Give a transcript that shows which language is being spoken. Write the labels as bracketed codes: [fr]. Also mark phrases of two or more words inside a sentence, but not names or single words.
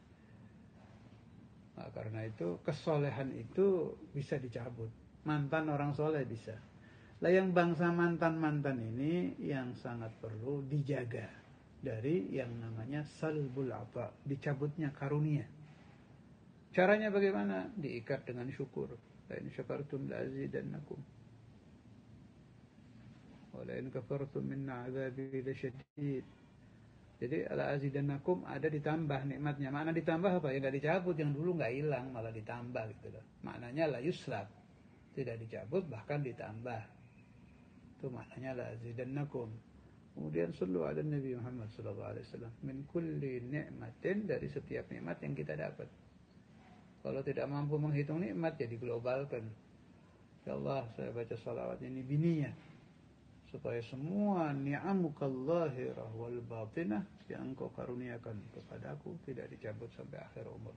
[id] Nah, karena itu kesolehan itu bisa dicabut. Mantan orang soleh bisa. Lah yang bangsa mantan ini yang sangat perlu dijaga dari yang namanya [ar] سلب العطاء, [id] dicabutnya karunia. Caranya bagaimana? Diikat dengan syukur. [ar] لئن شكرتم لأزيدنكم. ولئن كفرتم إن عذابي لشديد. [id] Jadi [ar] لأزيدنكم [id] ada ditambah nikmatnya. Makna ditambah apa? Ya enggak dicabut, yang dulu enggak hilang malah ditambah gitu loh. Maknanya [ar] لا يسلب. [id] Tidak dicabut bahkan ditambah. Itu maknanya [ar] لأزيدنكم. Kemudian صلوا على النبي محمد صلى الله عليه وسلم من كل نعمة, [id] dari setiap nikmat yang kita dapat. Kalau tidak mampu menghitung nikmat ya diglobalkan. [ar] يا الله, [id] saya baca salawat ini bininya supaya semua [ar] نعمك الظاهرة والباطنة [id] yang engkau karuniakan kepadaku tidak dicabut sampai akhir umur.